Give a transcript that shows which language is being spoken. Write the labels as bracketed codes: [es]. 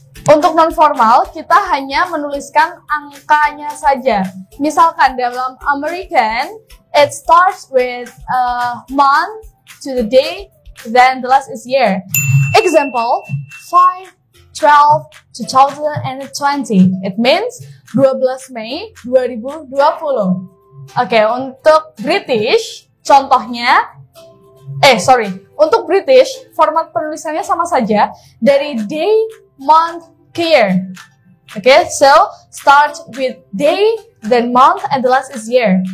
[id] Untuk non formal kita hanya menuliskan angkanya saja. Misalkan dalam [en] American it starts with month to the day, then the last is year. Example 5/12/2020. It means 12 Mei 2020. [id] Oke, untuk British contohnya untuk British format penulisannya sama saja dari day, month, year. [en] Okay, so start with day, then month, and the last is year.